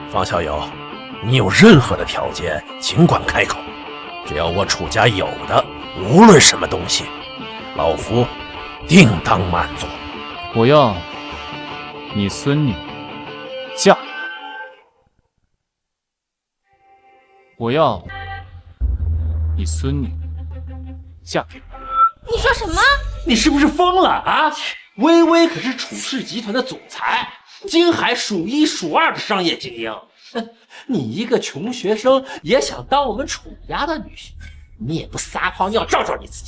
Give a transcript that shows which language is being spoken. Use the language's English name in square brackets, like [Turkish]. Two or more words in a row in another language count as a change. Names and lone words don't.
[Chinese] 方小友，你有任何的條件，儘管開口，只要我楚家有的，無論什麼東西，老夫定當滿足。我要你孫女嫁。我要你孙女嫁给我。你说什么？你是不是疯了啊？薇薇可是楚氏集团的总裁，京海数一数二的商业精英。你一个穷学生也想当我们楚家的女婿，你也不撒泡尿照照你自己？